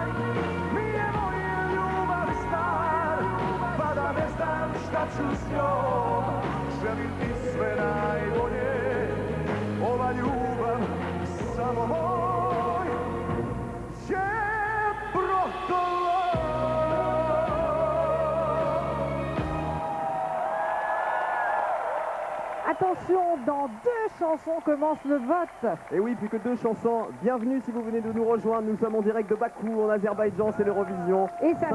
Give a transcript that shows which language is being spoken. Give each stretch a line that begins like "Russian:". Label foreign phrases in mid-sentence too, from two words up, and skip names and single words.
Serbian: Nije moja ljubav stvar, pa da ne znam šta ću s njom. Želim ti sve najbolje, ova ljubav samo moj je brodolo.
French: Attention, dans 2 chansons commence le vote. Et oui, plus que 2 chansons. Bienvenue si vous venez de nous rejoindre. Nous sommes en direct de Bakou, en Azerbaïdjan, c'est l'Eurovision. Et ça